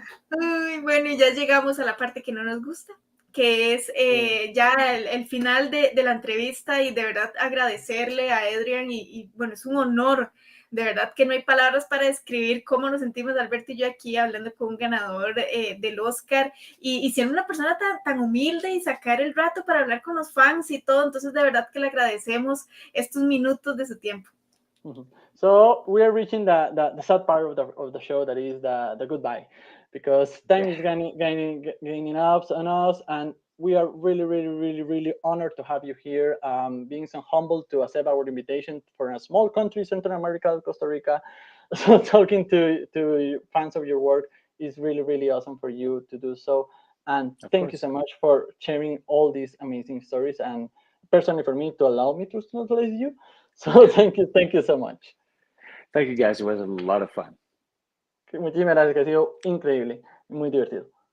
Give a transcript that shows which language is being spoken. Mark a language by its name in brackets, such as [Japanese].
[Spanish] Uy, bueno, y ya llegamos a la parte que no nos gusta, que es ya el final de la entrevista, y de verdad agradecerle a Adrien y bueno, es un honor, de verdad que no hay palabras para describir cómo nos sentimos Alberto y yo aquí hablando con un ganador del Oscar y siendo una persona tan humilde y sacar el rato para hablar con los fans y todo, entonces de verdad que le agradecemos estos minutos de su tiempo. Mm-hmm. [English] So we are reaching the sad part of the show, that is the goodbye, because time is gaining up on us, and we are really honored to have you here, being so humble to accept our invitation for a small country, Central America, Costa Rica. So talking to fans of your work is really awesome for you to do so. And thank you so much for sharing all these amazing stories, and personally for me to allow me to translate you. So thank you so much. Thank you guys. It was a lot of fun. [Spanish] Muchísimas gracias, que ha sido increíble, muy divertido.